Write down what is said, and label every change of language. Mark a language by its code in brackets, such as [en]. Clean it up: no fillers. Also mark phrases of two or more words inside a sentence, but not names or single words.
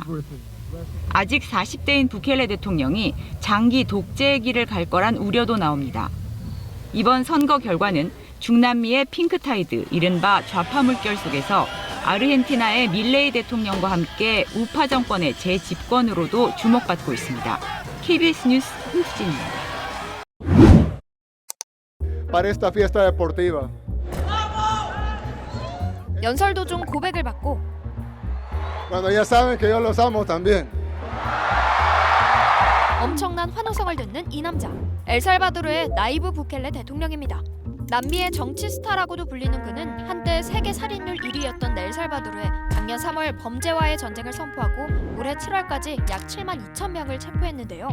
[ko] 아직 40대인 부켈레 대통령이 장기 독재의 길을 갈 거란 우려도 나옵니다. 이번 선거 결과는 중남미의 핑크타이드, 이른바 좌파 물결 속에서 아르헨티나의 밀레이 대통령과 함께 우파 정권의 재집권으로도 주목받고 있습니다. KBS 뉴스 홍수진입니다. [es] Para esta fiesta deportiva. [ko] 연설 도중 고백을 받고 [es] Cuando ya saben que yo los amo también. [ko] 엄청난 환호성을 듣는 이 남자, 엘살바도르의 나이브 부켈레 대통령입니다. 남미의 정치 스타라고도 불리는 그는 한때 세계 살인율 1위였던 엘살바도르에 작년 3월 범죄와의 전쟁을 선포하고 올해 7월까지 약 7만 2천 명을 체포했는데요.